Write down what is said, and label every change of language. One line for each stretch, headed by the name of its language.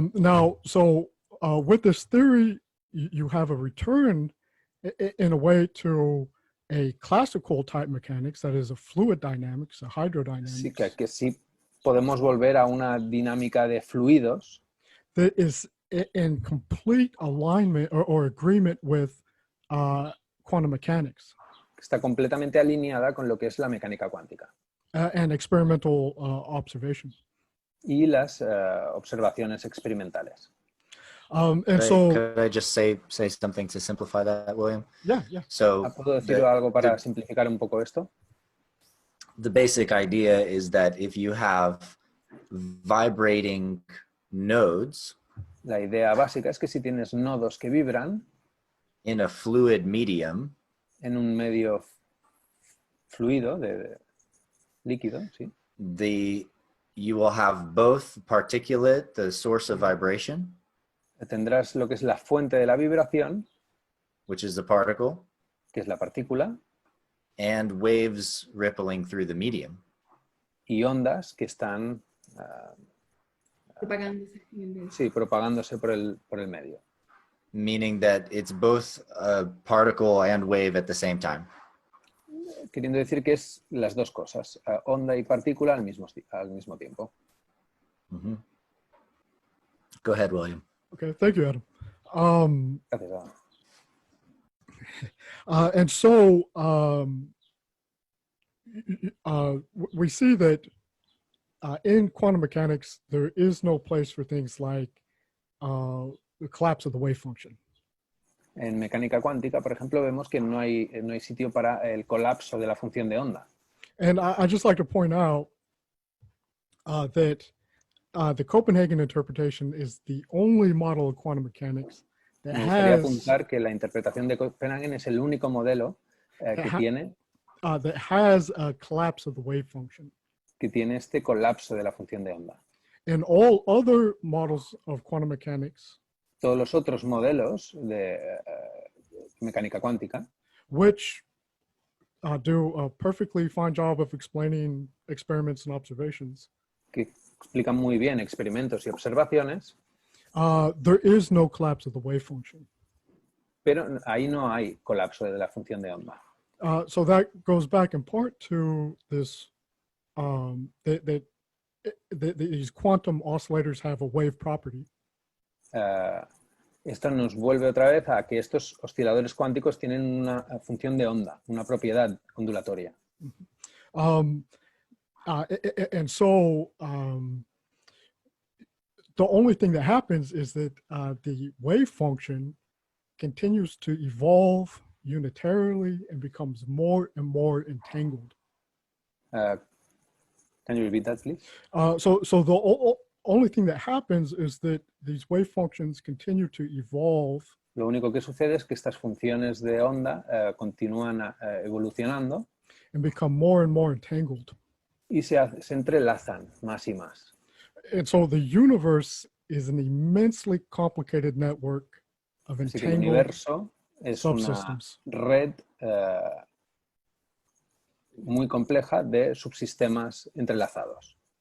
English: Now, so with this theory, you have a return in a way to a classical type mechanics, that is a fluid dynamics, a hydrodynamics.
Spanish: Sí, que sí podemos volver a una dinámica de fluidos.
English: That is in complete alignment or agreement with quantum mechanics.
Spanish: Está completamente alineada con lo que es la mecánica cuántica.
English: And experimental observation.
Spanish: Y las observaciones experimentales.
English: And could I just say something to simplify that, William? Yeah. So
Spanish: ¿Puedo decir algo para simplificar un poco esto?
English: The basic idea is that if you have vibrating nodes,
Spanish: la idea básica es que si tienes nodos que vibran
English: in a fluid medium,
Spanish: en un medio fluido, de líquido, sí.
English: You will have both particulate, the source of vibration,
Spanish: tendrás lo que es la fuente de la vibración,
English: which is the particle,
Spanish: que es la partícula,
English: and waves rippling through the medium.
Spanish: Y ondas que están propagándose por el medio.
English: Meaning that it's both a particle and wave at the same time.
Spanish: Queriendo decir que es las dos cosas, onda y partícula al mismo tiempo.
English: Mm-hmm. Go ahead, William. Okay, thank you, Adam.
Spanish: Gracias, Adam.
English: And so we see that in quantum mechanics, there is no place for things like the collapse of the wave function.
Spanish: En mecánica cuántica, por ejemplo, vemos que no hay sitio para el colapso de la función de onda.
English: And I just like to point out that the Copenhagen interpretation is the only model of quantum mechanics that
Spanish: Me gustaría apuntar que la interpretación de Copenhagen es el único modelo que tiene
English: that has a collapse of the wave function.
Spanish: Que tiene este colapso de la función de onda.
English: And all other models of quantum mechanics,
Spanish: todos los otros modelos de mecánica cuántica,
English: which do a perfectly fine job of explaining experiments and observations,
Spanish: que explican muy bien experimentos y observaciones,
English: there is no collapse of the wave function.
Spanish: Pero ahí no hay colapso de la función de onda.
English: So that goes back in part to this, that these quantum oscillators have a wave property.
Spanish: Esto nos vuelve otra vez a que estos osciladores cuánticos tienen una función de onda, una propiedad ondulatoria.
English: And so the only thing that happens is that the wave function continues to evolve unitarily and becomes more and more entangled. Can you repeat that, please? So the only thing that happens is that these wave functions continue to evolve.
Spanish: Lo único que sucede es que estas funciones de onda continúan evolucionando
English: and become more and more entangled.
Spanish: Y se entrelazan más y más.
English: And so the universe is an immensely complicated network of
Spanish: Así que el
English: entangled
Spanish: universo es una
English: subsystems.
Spanish: red muy compleja de subsistemas entrelazados.